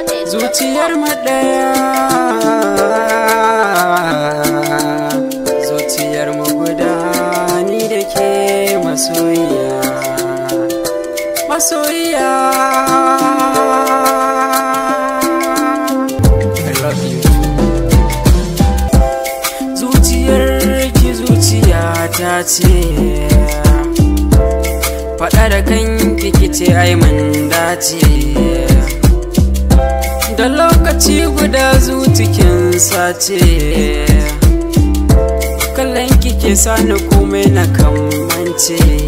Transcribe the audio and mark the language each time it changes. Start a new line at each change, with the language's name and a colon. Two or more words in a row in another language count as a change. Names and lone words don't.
Hausa: Zuciyar mu ɗaya, zuciyar mu guda, ni da ke masoyiya, masoyiya.
English: I love you.
Hausa: Zuciyar ki zuciya ta ce, faɗa da kanki ki ce ai mun dace. Da lokaci guda zucikin sace, kallon ki ke sani komai na kamance.